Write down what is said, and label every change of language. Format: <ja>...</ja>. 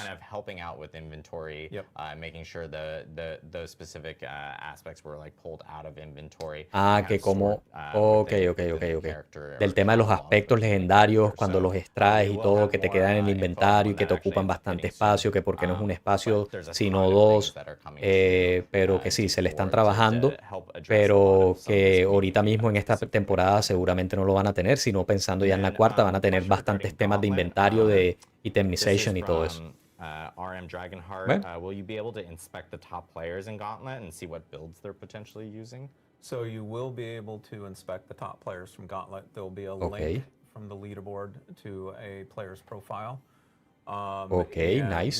<en>Kind of helping out with inventory, making sure those specific aspects were like pulled out of inventory.</en> <es>Que como, okay. Del tema de los aspectos legendarios, cuando los extraes y todo, que te quedan en el inventario y que te ocupan bastante espacio, que porque no es un espacio, sino 2, pero que sí, se le están trabajando, pero que ahorita mismo en esta temporada seguramente no lo van a tener, sino pensando ya en la cuarta van a tener bastantes temas de inventario, de itemization y todo eso.</es> <en>RM Dragonheart, will you be able to inspect the top players in Gauntlet and see what builds they're potentially using? So you will be able to inspect the top players from Gauntlet. There will be a link from the leaderboard to a player's profile. Nice.</en>